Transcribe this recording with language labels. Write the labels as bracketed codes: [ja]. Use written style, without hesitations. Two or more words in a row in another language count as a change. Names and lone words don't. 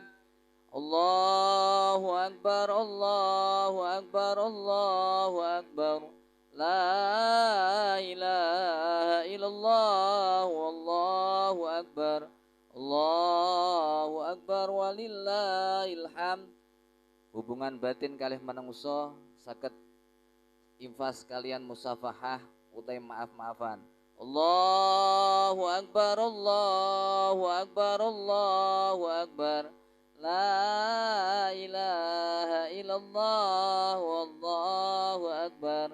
[ar] الله أكبر، الله أكبر، الله أكبر. لا إله إلا الله، والله أكبر. الله أكبر ولله الحمد. [jv] Hubungan batin kalih manungsa saged infas kalian musafahah utai maaf-maafan. [ar] الله أكبر، الله أكبر، الله أكبر. لا إله إلا الله، والله أكبر.